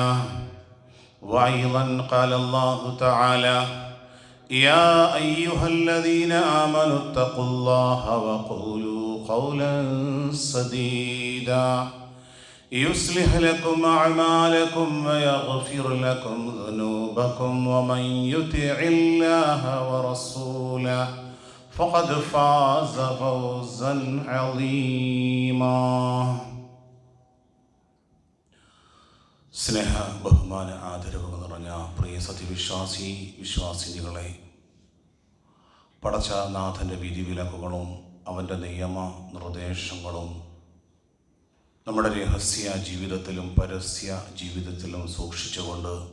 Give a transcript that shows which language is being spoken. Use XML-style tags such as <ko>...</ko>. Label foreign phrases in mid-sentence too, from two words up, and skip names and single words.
<ar>وأيضا قال الله تعالى: يا أيها الذين آمنوا اتقوا الله وقولوا قولا سديدا يصلح لكم أعمالكم ويغفر لكم ذنوبكم ومن يطع الله ورسوله فقد فاز فوزا عظيما.</ar> <ml>സ്നേഹ ബഹുമാന ആദരവുകൾ നിറഞ്ഞ പ്രിയ വിശ്വാസിനികളെ, പടച്ച നാഥൻ്റെ വിധിവിലക്കുകളും അവൻ്റെ നിയമ നിർദ്ദേശങ്ങളും നമ്മുടെ രഹസ്യ ജീവിതത്തിലും പരസ്യ ജീവിതത്തിലും സൂക്ഷിച്ചുകൊണ്ട്</ml>